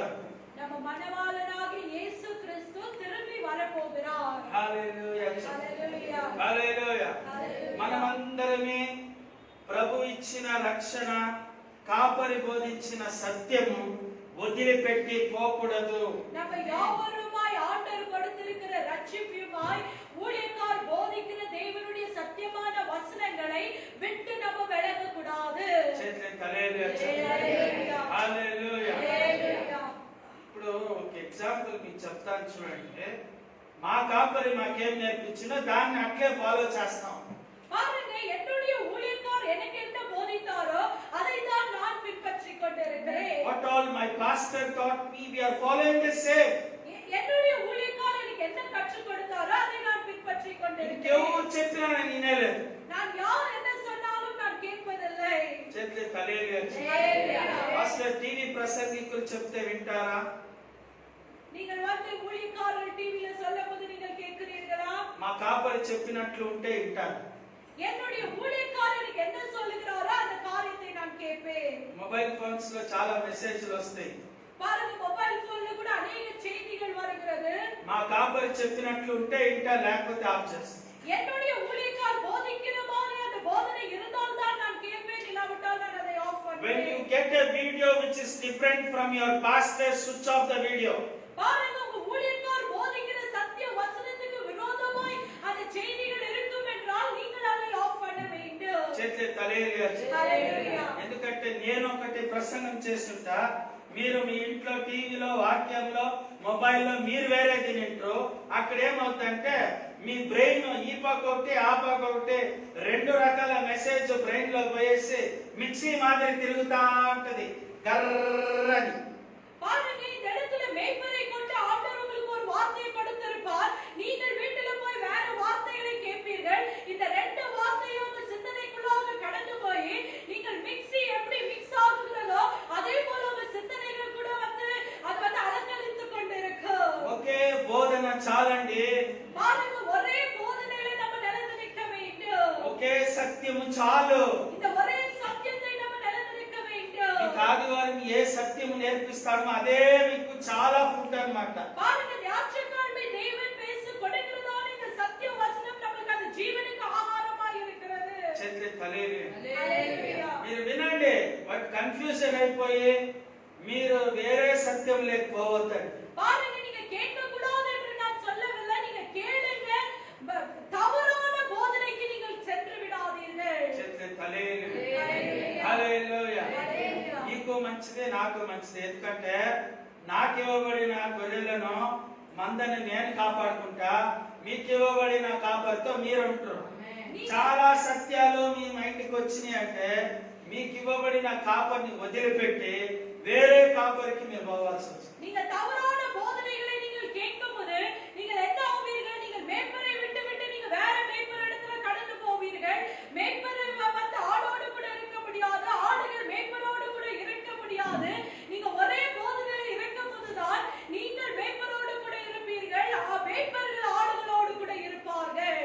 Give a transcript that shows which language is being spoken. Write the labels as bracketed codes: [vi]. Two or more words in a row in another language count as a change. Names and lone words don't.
[ta] நம்ம மணவாளனாகிய இயேசு கிறிஸ்து திரும்பி வரப்போகிறார். [te] హల్లెలూయా, హల్లెలూయా, హల్లెలూయా. మనమందరమే ప్రభు ఇచ్చిన రక్షణ, కాపరి బోధించిన సత్యము వదిలిపెట్టి పోకూడదు. [ta] நம்ம யாவருமாய் ஆண்டவர் கொடுத்திருக்கிற ரட்சிப்புமாய் ஊழியக்கார் போதிக்கிற தேவனுடைய சத்தியமான வசனங்களை விட்டு நம்ம விலக கூடாது. [te] ఇప్పుడు ఒక ఎగ్జాంపుల్ మీకు చెప్తాను చూడండి. మా కాపరి మాకేం నేర్పించినా దాన్ని అట్లే ఫాలో చేస్తాం. [ta] பாருங்க, என்னுடைய ஊழியக்கார் எனக்கு என்ன போதித்தாரோ அதை தான் நான் பின்பற்றிக் கொண்டிருக்கிறேன். [en] What all my pastor taught me, we are following the same. [ta] என்னுடைய ஊழியக்கார் எனக்கு என்ன கற்றுக் கொடுத்தாரோ அதை நான் பின்பற்றிக் கொண்டிருக்கிறேன். [te] ఎవరు చెప్పినా నేను వినలేదు. [ta] நான் யார் என்ன சொன்னாலும் நான் கேட்பதில்லை. [te] చేతులు తలేలు. [en] pastor TV [te] ప్రసంగికులు చెప్తే వింటారా? [ta] நீங்கள் வந்து ஊழியக்காரர் டிவில சொல்லும்போது நீங்கள் கேட்கிறீர்களா? [te] మా కాపరి చెప్పినట్లు ఉంటే వింటారు. [ta] என்னுடைய ஊழியக்காரர் எனக்கு என்ன சொல்லுகிறாரோ அந்த காரியத்தை நான் கேட்பேன். [en] mobile phones [te] లో చాలా మెసేజ్లు వస్తాయి. [ta] பாருங்க, [en] mobile phonela [ta] கூட अनेक செய்திகள் வருகிறது. [te] మా కాపరి చెప్పినట్లు ఉంటే వింటా, లేకపోతే ఆఫ్ చేస్తా. [ta] என்னுடைய ஊழியக்கார் போதிக்கிற மாதிரி அந்த போதனை இருந்தால் தான் நான் கேட்பேன், இல்லாவிட்டால் நான் அதை ஆஃப் [en] When [ta] பண்ணுவேன். [en] you get a video which is different from your pastor, switch off the video. [ta] பாருங்க, உங்க ஊழியக்கார் போதிக்கிற சத்திய வசனத்துக்கு விரோதமாய் அந்த செய்திகள் இருக்கும் என்றால் நீங்கள் அதை ஆஃப் பண்ண வேண்டும். [te] చేతులు తలేలు. హల్లెలూయా. ఎందుకంటే నేను ఒకటి ప్రసంగం చేస్తుంటా, మీరు మీ ఇంట్లో టీవీలో వాక్యంలో మొబైల్లో మీరు వేరే తింటారు. అక్కడ ఏమవుతుందంటే మీ బ్రెయిన్ ఈ పక్క ఒకటి ఆ పక్క ఒకటి రెండు రకాల మెసేజ్ బ్రెయిన్ లో పోయేసి మిక్సీ మాదిరి తిరుగుతా ఉంటది కర్రని. [ta] பாருங்க, இந்த இடத்துல மேய்ப்பரை கொண்டு ஆண்டவர் உங்களுக்கு ஒரு வார்த்தையை கொடுத்திருப்பார். நீங்கள் வீட்டில போய் வேற வார்த்தைகளை கேட்பீர்கள். இந்த ரெண்டு வார்த்தையும் உங்க சிந்தனைக்குள்ளாக கடந்து போய் நீங்கள் மிக்ஸி எப்படி மிக்ஸ் ஆகுகிறதோ அதே போல உங்க சிந்தனைகள் கூட வந்து அது வந்து அலங்கழித்துக் கொண்டிருக்கும். [te] ఒకే బోధన చాలండి. [ta] பாருங்க, ஒரே போதனையில நம்ம நிலைத்து நிற்க வேண்டும். [te] ఒకే సత్యము చాలు. [ta] இந்த ஒரே சத்தியத்தை நம்ம நிலைத்து நிற்க வேண்டும். [te] మీకు ఆదివారం ఏ సత్యము నేర్పిస్తాడో అదే మీకు చాలా ఫుడ్ అన్నమాట. [ta] பாருங்க, ஞாயிற்றுக்கிழமை தேவன் பேசி கொடுக்கிறதான இந்த சத்திய வசனம் நமக்கு அந்த ஜீவனுக்கு ஆகாரமாய் இருக்கிறது. [te] చేతులు తలేలు. హల్లెలూయా. మీరు వినండి, [en] but confusion [te] అయిపోయి మీరు వేరే సత్యం లేకపోవద్దండి. [ta] பாருங்க, நீங்க கேட்க கூடாது என்று நான் சொல்லவில்லை. நீங்க கேளுங்க, தவறான போதனைக்கு நீங்கள் சென்று விடாதீர்கள். [te] చేతులు తలేలు. హల్లెలూయా. హల్లెలూయా. హల్లెలూయా. నీకు మంచిదే, నాకు మంచిదే. ఎందుకంటే నాకు ఇవ్వబడిన గొర్రెలను మందని నేను కాపాడుకుంటా, మీకు ఇవ్వబడిన కాపరితో మీరు ఉంటారు. చాలా సత్యాలు మీ మైండ్కి వచ్చినాయి అంటే మీకు ఇవ్వబడిన కాపరిని వదిలిపెట్టి వేరే కాపరికి మీరు పోవాల్సి వచ్చింది. [ta] நீங்க தவறான போதனைகளை நீங்கள் கேட்கும்போது நீங்கள் என்ன ஆவீர்கள்? நீங்கள் மேய்ப்பரை விட்டு நீங்க வேற மேய்ப்பர் இடத்துல கடந்து போவீர்கள். மேய்ப்பர் வந்து ஆடோடு கூட இருக்க முடியாது, ஆடுகள் மேய்ப்பரோடு கூட இருக்க முடியாது. நீங்க ஒரே போதனையில் இருக்கும்போதுதான் நீங்கள் மேய்ப்பரோடு கூட இருப்பீர்கள், மேய்ப்பர்கள் ஆடுகளோடு கூட இருப்பார்கள்.